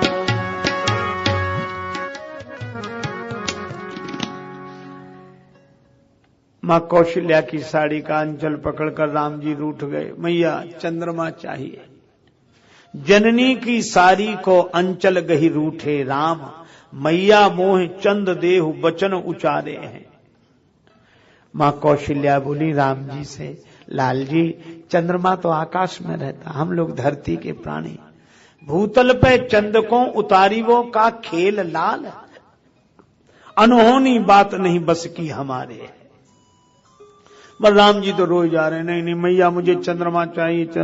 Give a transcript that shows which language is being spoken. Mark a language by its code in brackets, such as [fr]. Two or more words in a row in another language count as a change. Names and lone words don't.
[hi] मां कौशल्या की साड़ी का अंचल पकड़कर राम जी रूठ गए, मैया चंद्रमा चाहिए। [bra] जननी की साड़ी को अंचल गही रूठे राम, मैया मोह चंद देहु बचन उचारे हैं। [hi] मां कौशल्या बोली राम जी से, लाल जी चंद्रमा तो आकाश में रहता, हम लोग धरती के प्राणी, [bra] भूतल पे चंद को उतारीवो का खेल लाल, अनहोनी बात नहीं बस की हमारे। [hi] बलराम जी तो रोए जा रहे, नहीं नहीं मैया मुझे चंद्रमा चाहिए।